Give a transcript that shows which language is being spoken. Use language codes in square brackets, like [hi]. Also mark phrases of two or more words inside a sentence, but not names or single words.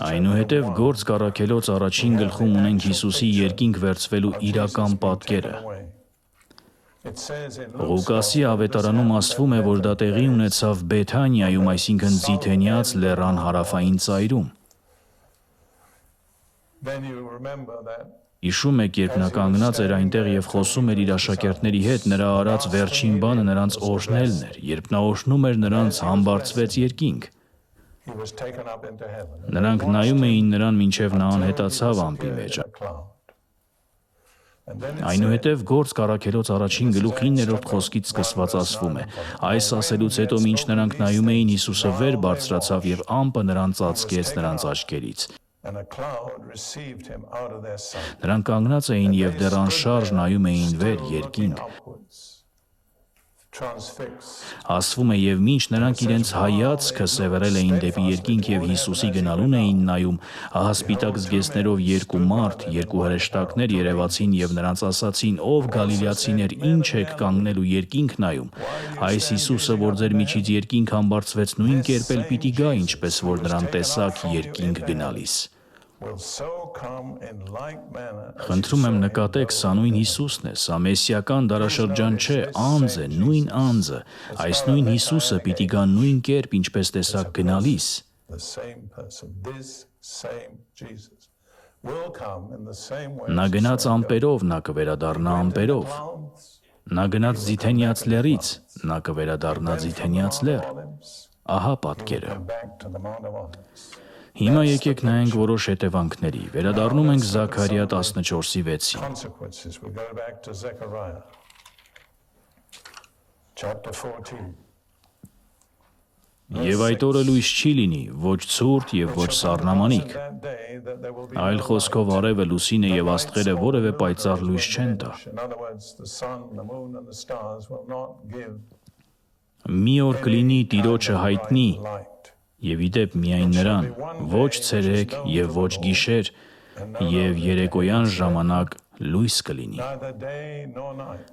[hy] Այնուհետև Գործ Առաքելոց առաջին գլխում ունենք Հիսուսի երկինք վերցվելու իրական պատկերը։ [en] away. It says in Luke [hy] Ղուկասի ավետարանում ասվում է, որ դա տեղի ունեցավ Բեթանիայում, այսինքն Ձիթենյաց լեռան հարավային ծայրում։ [en] then you remember that [hy] Հիշում եք, երբ նա կանգնած էր այնտեղ եւ խոսում էր իր աշակերտների հետ, նրա արած վերջին բանը նրանց օրհնելն էր։ Երբ նա օրհնում էր նրանց, համբարձվեց երկինք։ [en] he was taken up into heaven. [hy] Նրանք նայում էին նրան, մինչև նա անհետացավ ամպի մեջ։ [en] A cloud. And then it [hy] Այնուհետև Գործ Առաքելոց առաջին գլուխ 9-րդ խոսքից սկսված ասվում է. Այս ասելուց հետո մինչ նրանք նայում էին, Հիսուսը վեր բարձրացավ եւ ամպը նրան ծածկեց նրանց աչքերից։ [en] and a cloud received him out of their sight. [hy] Նրանք կանգնած էին եւ դեռ անշարժ նայում էին վեր երկինք։ [en] Upwards, transfixed. [hy] Ասվում է եւ մինչ նրանք իրենց հայացքը սևեռել էին դեպի երկինք եւ Հիսուսի գնալուն էին նայում, ահա սպիտակ զգեստներով երկու մարդ, երկու հրեշտակներ երևացին եւ նրանց ասացին. «Ով գալիլեացիներ, ինչ եք կանգնել ու երկինք նայում։ Այս Հիսուսը, որ ձեր միջից երկինք համբարձվեց, նույն կերպ էլ պիտի գա, ինչպես որ նրան տեսակ երկինք գնալիս»։ [en] Will so come in like manner as [hy] Խնդրում եմ նկատեք, սա նույն Հիսուսն է, սա մեսիական դարաշրջան չէ, անձ է, նույն անձը։ Այս նույն Հիսուսը պիտի գա նույն կերպ, ինչպես տեսակ գնալիս։ [en] the same person. This same Jesus will come in the same way. [hy] Նա գնաց ամպերով, նա կվերադառնա ամպերով։ [en] Clouds, [hy] Նա գնաց Ձիթենյաց լեռից, նա կվերադառնա Ձիթենյաց լեռ։ Ահա պատկերը։ [en] and back to the Mount of Olives. [hy] Հիմա եկեք նայենք որոշ հետևանքների։ Վերադառնում ենք Զաքարիա 14:6-ին։ [en] Consequences. We go back to Zechariah chapter 14. [hy] Եվ այդ օրը լույս չի լինի, ոչ ցուրտ եւ ոչ սառնամանիք։ [en] That day that there will be [hy] Այլ խոսքով արևը, լուսինը եւ աստղերը որևէ պայծառ լույս չեն տա։ [en] in other words, the sun, the moon, and the stars will not give [hy] Մի օր կլինի Տիրոջը հայտնի [en] light. [hy] եւ իդեպ միայն նրան, ոչ ցերեկ եւ ոչ գիշեր եւ երեկոյան ժամանակ լույս կլինի։ [en] Neither day nor night.